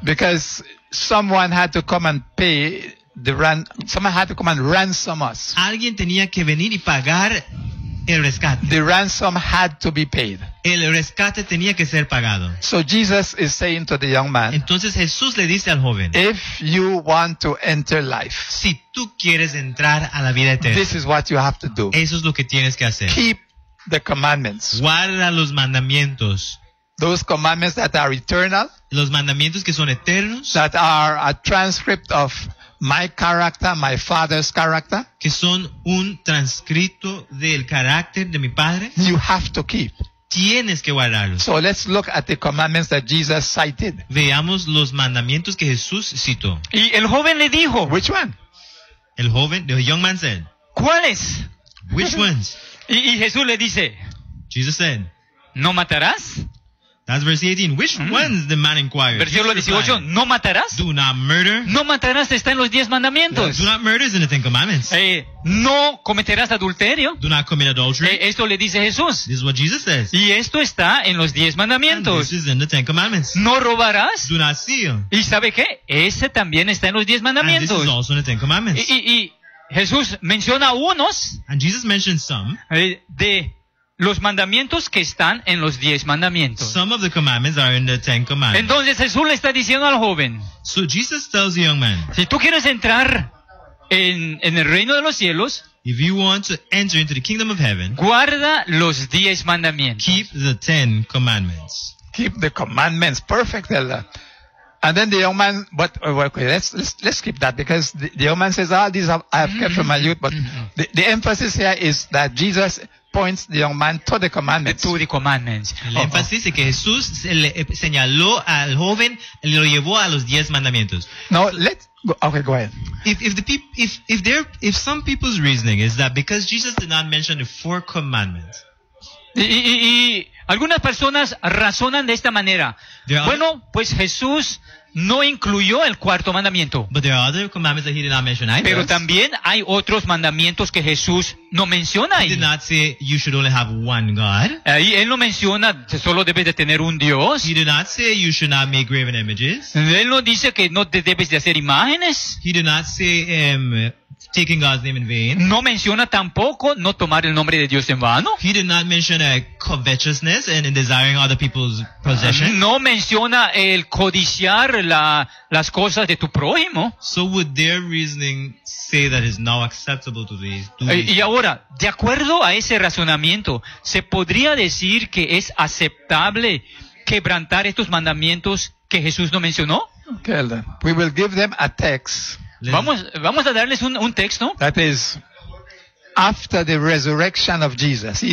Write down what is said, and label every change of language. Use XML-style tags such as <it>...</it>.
<en>Because someone had to come and pay the someone had to come and ransom us.</en> <es>Alguien tenía que venir y pagar el rescate.</es> <en>The ransom had to be paid.</en> <es>El rescate tenía que ser pagado.</es> <en>So Jesus is saying to the young man.</en> <es>Entonces Jesús le dice al joven.</es> <en>If you want to enter life.</en> <es>Si tú quieres entrar a la vida eterna.</es> <en>This is what you have to do.</en> <es>Eso es lo que tienes que hacer.</es> <en>Keep the commandments.</en> <es>Guarda los mandamientos.</es> <en>Those commandments that are eternal.</en> <es>Los mandamientos que son eternos.</es> <en>That are a transcript of my character, my father's character.</en> <es>Que son un transcrito del carácter de mi padre.</es> <en>You have to keep.</en> <es>Tienes que guardarlos.</es> <en>So let's look at the commandments that Jesus cited.</en> <es>Veamos los mandamientos que Jesús citó. Y el joven le dijo.</es> <en>Which one?</en> <es>El joven,</es> <en>the young man said.</en> <es>¿Cuáles?</es> <en>Which ones?</en> <es>Y Jesús le dice.</es> <en>Jesus said.</en> <es>¿No matarás?</es> <en>That's verse 18. Which ones, the man inquired.</en> <es>Versículo 18. ¿No matarás?</es> <en>Do not murder.</en> <es>No matarás está en los 10 mandamientos.</es> <en>Yes. Do not murder is in the 10 commandments.</en> <es>No cometerás adulterio.</es> <en>Do not commit adultery.</en> <es>Esto le dice Jesús.</es> <en>This is what Jesus says.</en> <es>Y esto está en los 10 mandamientos.</es> <en>And this is in the 10 commandments.</en> <es>No robarás.</es> <en>Do not steal.</en> <es>¿Y sabe qué? Ese también está en los 10 mandamientos.</es> <en>And this is also in the 10 commandments.</en> <es>Y Jesús menciona unos.</es> <en>And Jesus mentions some.</en> <es>De los mandamientos que están en los 10 mandamientos.</es> <en>Some of the commandments are in the 10 commandments.</en> <es>Entonces Jesús le está diciendo al joven.</es> <en>So Jesus tells the young man.</en> <es>Si tú quieres entrar en el reino de los cielos.</es> <en>If you want to enter into the kingdom of heaven.</en> <es>Guarda los 10 mandamientos.</es> <en>Keep the 10 commandments. Keep the commandments. Perfect, Elder. And then the young man. But let's skip that because the young man says, "All these I have kept from my youth." But the emphasis here is that Jesus points the young man to the commandments. To the commandments.</en> <es>El énfasis es que Jesús señaló al joven, lo llevó a los 10 mandamientos.</es> <en>Now let's go. Okay, go ahead. If some people's reasoning is that because Jesus did not mention the 4 commandments.</en> <es>Y algunas personas razonan de esta manera. Bueno, pues Jesús no incluyó el cuarto mandamiento.</es> <en>But there are other commandments that he did not mention either.</en> <es>Pero también hay otros mandamientos que Jesús no menciona ahí.</es> <en>He did not say you should only have one God.</en> <es>Ahí él no menciona que solo debes de tener un Dios.</es> <en>He did not say you should not make graven images.</en> <es>Él no dice que no te debes de hacer imágenes.</es> <en>He did not say taking God's name in vain.</en> <es>No menciona tampoco no tomar el nombre de Dios en vano.</es> <en>He did not mention covetousness and in desiring other people's possession.</en> <es>No menciona el codiciar las cosas de tu prójimo.</es> <en>So would their reasoning say that is now acceptable to these?</en> <es>Y ahora, de acuerdo a ese razonamiento, ¿se podría decir que es aceptable quebrantar estos mandamientos que Jesús no mencionó?</es> <en>Okay, Elder. We will give them a text.</en> <es>Vamos a darles un texto.</es> <en>That is after the resurrection of Jesus.</en>